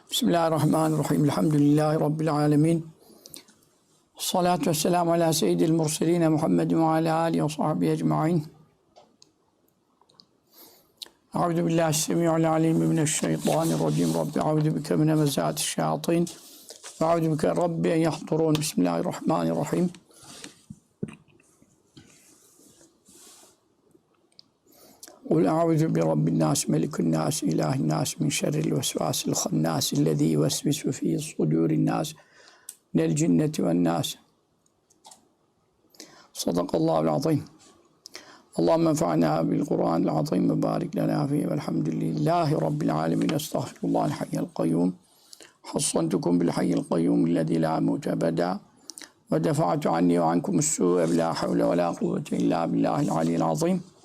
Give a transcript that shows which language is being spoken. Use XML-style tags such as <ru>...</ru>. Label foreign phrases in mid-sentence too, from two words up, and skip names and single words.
<ar>بسم الله الرحمن الرحيم. الحمد لله رب العالمين. الصلاة والسلام على سيد المرسلين محمد وعلى آله وصحبه أجمعين. أعوذ بالله السميع العليم من الشيطان الرجيم. رب أعوذ بك من همزات الشياطين. وأعوذ بك رب أن يحضرون. بسم الله الرحمن الرحيم. قل أعوذ برب الناس، ملك الناس، إله الناس، من شر الوسواس الخناس، الذي يوسوس في صدور الناس، من الجنة والناس. صدق الله العظيم. اللهم انفعنا بالقرآن العظيم وبارك لنا فيه والحمد لله رب العالمين. أستغفر الله الحي القيوم. حصنتكم بالحي القيوم الذي لا موت أبدا. ودفعت عني وعنكم السوء ولا حول ولا قوة إلا بالله العلي العظيم.</ar>